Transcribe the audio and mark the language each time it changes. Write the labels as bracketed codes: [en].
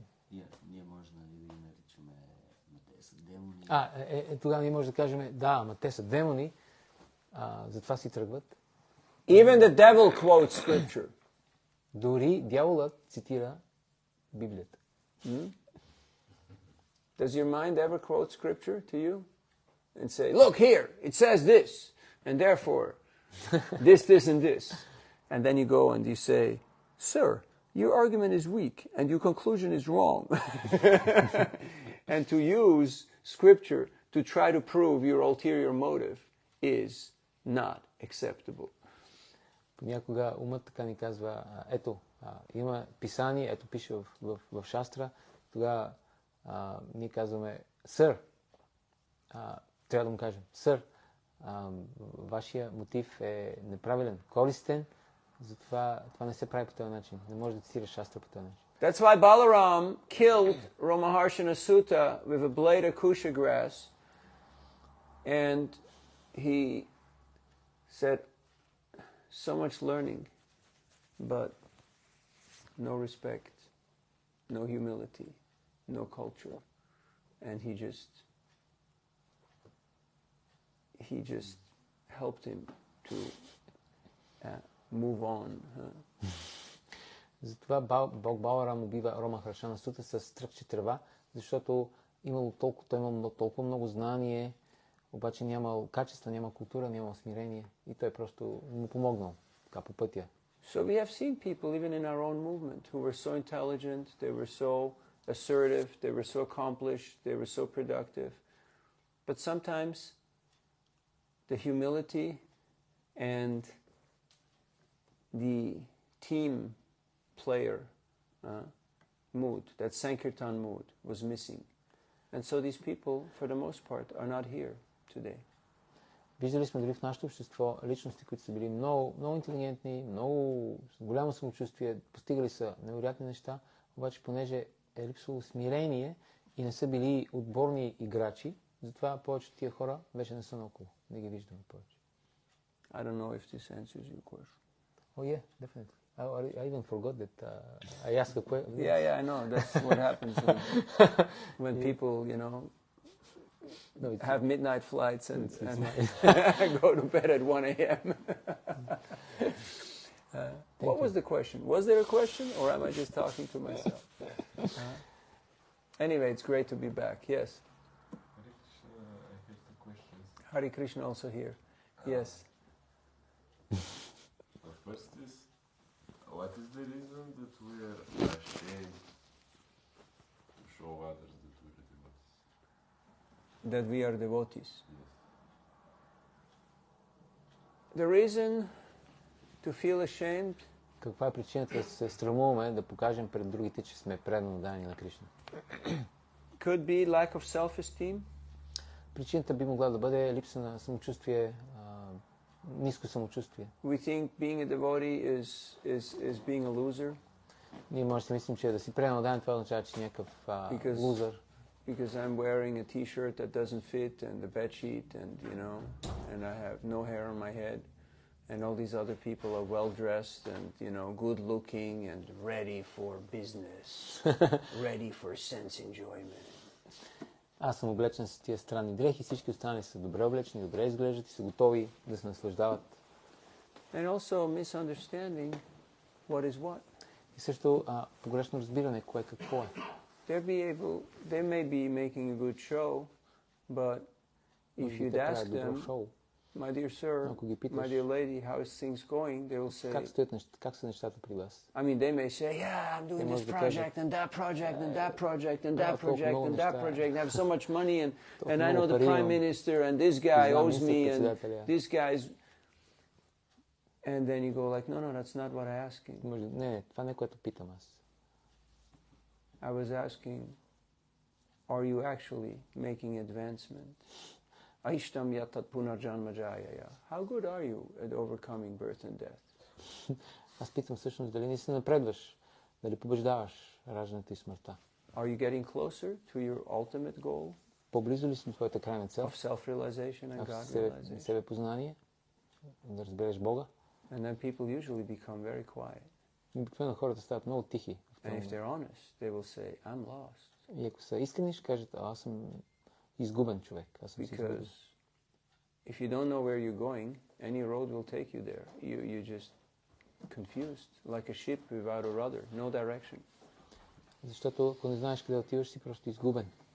[bg] И ние може да ги наричаме, те са демони. Тогава ние може да кажем, да, ама те са демони, затова си тръгват. [en] Even the devil quotes scripture. [bg] Дори дяволът цитира Библията. [en] Does your mind ever quote scripture to you? And say, look here, it says this, and therefore, this, and this. And then you go and you say, sir, your argument is weak, and your conclusion is wrong. And to use scripture to try to prove your ulterior motive is not acceptable. [bg] Понякога умът така ни казва, ето, има писание, ето пише в Шастра, тогава ние казваме, сър, трябва да му кажем, сър, вашия мотив е неправилен, користен, затова това не се прави по този начин. Не може да цитираш Шастра по този начин. [en] That's why Balaram killed Ramaharshana Sutta with a blade of kusha grass, and he said, so much learning, but no respect, no humility, no culture, and he just helped him to move on. [bg] Затова Бог Баларам убива Рома Храшана Сута с тръкче трева, защото той имал толкова много знание, обаче нямал качества, няма култура, няма смирение и той просто му помогнал така по пътя. [en] So we have seen people even in our own movement who were so intelligent, they were so assertive, they were so accomplished, they were so productive. But sometimes the humility and the team player mood, that Sankirtan mood, was missing. And so these people, for the most part, are not here today. [bg] Виждали сме дори в нашето общество личности, които са били много, много интелигентни, много с голямо самочувствие, постигали са невероятни неща, обаче понеже е липсвало смирение и не са били отборни играчи, затова повечето тия хора вече не са наоколо. Не ги виждаме повече. [en] I don't know if this answers your question. Oh yeah, definitely. I even forgot that I asked a question. Yeah, I know. That's what happens when people, have midnight flights and go to bed at 1 a.m. What was the question? Was there a question, or am I just talking to myself? Anyway, it's great to be back. Yes. I have two questions. Hare Krishna also here. Yes. The first is, what is the reason that we are ashamed to show others that we are devotees? That we are devotees. Yes. The reason to feel ashamed [bg] Каква е причината да се срамуваме да покажем пред другите, че сме преданно дани на Кришна? [en] could be lack of self-esteem. [bg] Причината би могла да бъде липса на самочувствие, ниско самочувствие. [en] We think being a devotee is being a loser. [bg] Ние може да си мислим, че да си предан дан, това означава, че някакъв лузър. [en] Because I'm wearing a t-shirt that doesn't fit and the bed sheet and and I have no hair on my head and all these other people are well dressed and good looking and ready for business, ready for sense enjoyment. [bg] Аз съм облечен с тия странни дрехи, всички останали са добре облечени, добре изглеждат и са готови да се наслаждават. [en] And also misunderstanding what is what. [bg] И също погрешно разбиране кое какво е. [en] They may be making a good show, but if you'd ask them, my dear sir, my dear lady, how is things going? They will say, [bg] как са нещата при вас? [en] I mean, they may say, yeah, I'm doing this project and that project and that project and that project and that project and I have so much money and I know the prime minister and this guy owes me and this guy's... And then you go like, no, that's not what I'm asking. [bg] Не, това не е което питам аз. [en] I was asking, are you actually making advancement? [sa] Aishtam yatat punarjanma jayaya. [en] How good are you at overcoming birth and death? [bg] Аз питам всъщност дали не се напредваш, дали побеждаваш раждането и смъртта. [en] Are you getting closer to your ultimate goal? [bg] По-близо ли си до твоята крайна цел? [en] Of self-realization and God-realization. [bg] Себепознание, да разбереш Бога. [en] And then people usually become very quiet. [bg] Обикновено хората стават много тихи. [en] And if they're honest, they will say, I'm lost. [bg] И ако са искрени, ще кажат, аз съм изгубен човек. Аз съм изгубен. [en] Because if you don't know where you're going, any road will take you there. You're just confused, like a ship without a rudder, no direction. [bg] Защото ако не знаеш къде отиваш, си просто изгубен.